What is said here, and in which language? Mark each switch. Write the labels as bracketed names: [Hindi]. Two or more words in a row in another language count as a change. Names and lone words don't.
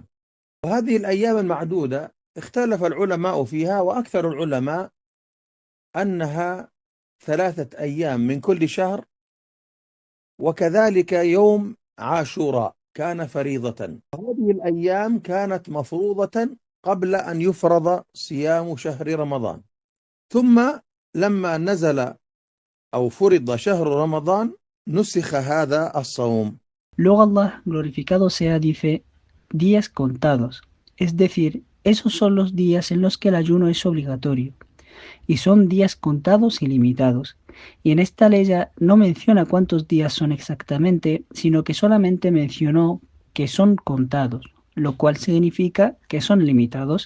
[Arabic] وهذه الأيام المعدودة اختلف العلماء فيها، وأكثر العلماء أنها 3 أيام من كل شهر، وكذلك يوم عاشوراء كان فريضة. هذه الأيام كانت مفروضة قبل أن يفرض صيام شهر رمضان، ثم لما نزل أو فرض شهر رمضان نسخ هذا الصوم. [Spanish] Luego Allah, glorificado sea, dice días contados, es decir, esos son los días en los que el ayuno es obligatorio, y son días contados y limitados. Y en esta ley ya no menciona cuántos días son exactamente, sino que solamente mencionó que son contados, lo cual significa que son limitados.